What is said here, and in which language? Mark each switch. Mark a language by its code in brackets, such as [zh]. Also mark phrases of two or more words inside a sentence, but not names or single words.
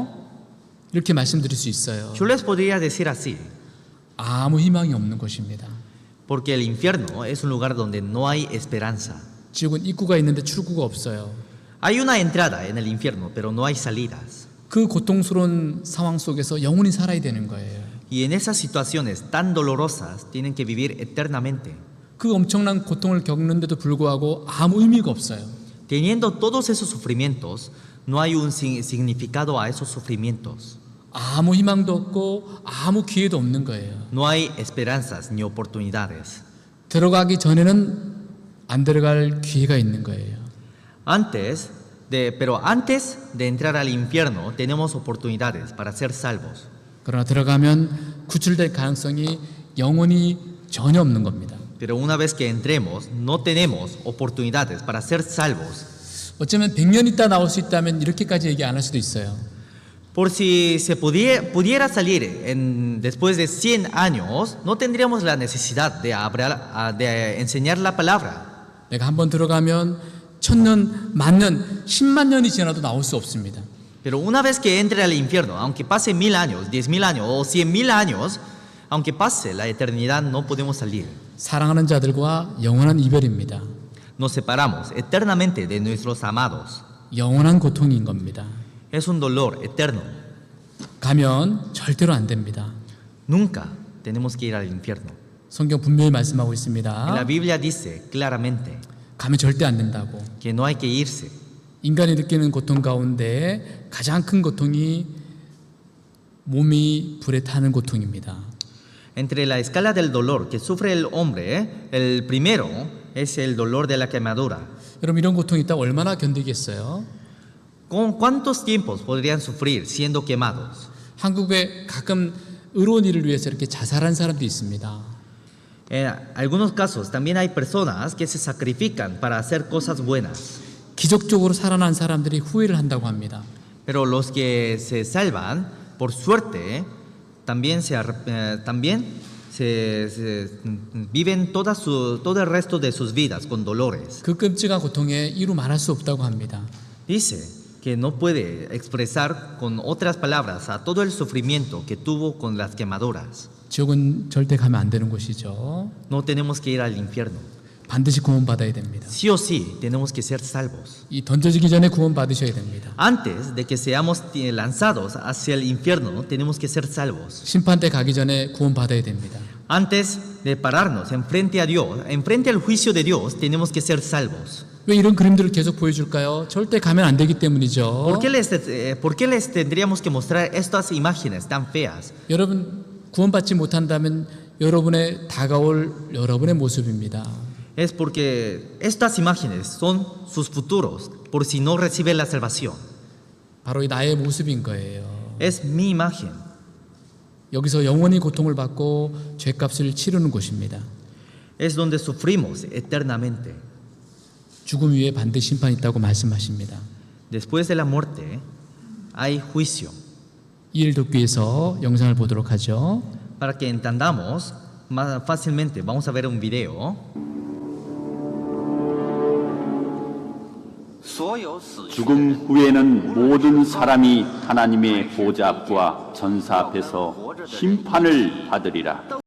[ko] 이렇게 말씀드릴 수 있어요. [es] Yo les podría decir así. [ko] 아무 희망이 없는 곳입니다. [es] Porque el infierno es un lugar donde no hay esperanza. [ko] 지옥은 입구가 있는데 출구가 없어요. [es] Hay una entrada en el infierno, pero no hay salidas. [ko] 그 고통스러운 상황 속에서 영원히 살아야 되는 거예요. [es] Y en esas situaciones tan dolorosas tienen que vivir eternamente. [ko] 그 엄청난 고통을 겪는데도 불구하고 아무 의미가 없어요. [es] Teniendo todos esos sufrimientos, no hay un significado a esos sufrimientos. [ko] 아무 희망도 없고 아무 기회도 없는 거예요. [es] No hay esperanzas ni oportunidades. [ko] 들어가기 전에는 안 들어갈 기회가 있는 거예요. [es] Pero antes de entrar al infierno tenemos oportunidades para ser salvos. [ko] 그러나 들어가면 구출될 가능성이 영원히 전혀 없는 겁니다. [es] Pero una vez que entremos, no tenemos oportunidades para ser salvos. [ko] 어쩌면 100년 있다 나올 수 있다면 이렇게까지 얘기 안 할 수도 있어요. [es] Por si se pudiera salir después de 100 años, no tendríamos la necesidad de enseñar la palabra. [ko] 내가 한번 들어가면 1000년, 만년, 10만 년이 지나도 나올 수 없습니다. [es] Pero una vez que entre al infierno, aunque pase 1000 años, 10,000 años o 100,000 años, aunque pase la eternidad, no podemos salir. [ko] 사랑하는 자들과 영원한 이별입니다. [es] nos separamos eternamente de nuestros amados. [ko] 영원한 고통인 겁니다. [es] Es un dolor eterno. [ko] 가면 절대로 안 됩니다. [es] Nunca tenemos que ir al infierno. [ko] 성경 분명히 말씀하고 [es] En la [ko] 있습니다. [es] Biblia dice claramente [ko] 가면 절대 안 된다고. [es] que no hay que irse. [ko] 인간이 느끼는 고통 가운데 가장 큰 고통이 몸이 불에 타는 고통입니다. [es] Entre la escala del dolor que sufre el hombre, el primero es el dolor de la quemadura. [ko] 여러분 이런 고통이 있다고 얼마나 견디겠어요? [es] ¿Con cuántos tiempos podrían sufrir siendo quemados? [ko] 한국에 가끔 의로운 일을 위해서 이렇게 자살한 사람도 있습니다. [es] En algunos casos también hay personas que se sacrifican para hacer cosas buenas, [ko] 기적적으로 살아난 사람들이 후회를 한다고 합니다. [es] pero los que se salvan, por suerte, también se viven todo el resto de sus vidas con dolores. [ko] 그 끔찍한 고통에 이루 말할 수 없다고 합니다. [es] Dice que no puede expresar con otras palabras a todo el sufrimiento que tuvo con las quemaduras. [ko] 지옥은 절대 가면 안 되는 곳이죠. [es] No tenemos que ir al infierno. [ko] 반드시 구원받아야 됩니다. [es] Sí o sí, tenemos que ser salvos. [ko] 이 던져지기 전에 구원받으셔야 됩니다. [es] Antes de que seamos lanzados hacia el infierno, tenemos que ser salvos. [ko] 심판대 가기 전에 구원받아야 됩니다. [es] Antes de pararnos enfrente a Dios, enfrente al juicio de Dios, tenemos que ser salvos. [ko] 왜 이런 그림들을 계속 보여줄까요? 절대 가면 안 되기 때문이죠. [es] ¿Por qué les tendríamos que mostrar estas imágenes tan feas? [ko] 여러분 구원받지 못한다면 여러분의 다가올 여러분의 모습입니다. [es] Es porque estas imágenes son sus futuros, por si no recibe la salvación. [ko] 바로 이 나의 모습인 거예요. [es] Es mi imagen. [ko] 여기서 영원히 고통을 받고 죄값을 치르는 곳입니다. [es] Es donde sufrimos eternamente. [ko] 죽음 위에 반드시 심판이 있다고 말씀하십니다. [es] Después de la muerte hay juicio. [ko] 이 일 돕기 위해서 영상을 보도록 하죠. [es] Para que entendamos más fácilmente, vamos a ver un video. [ko] 죽음 후에는 모든 사람이 하나님의 보좌 앞과 전사 앞에서 심판을 받으리라.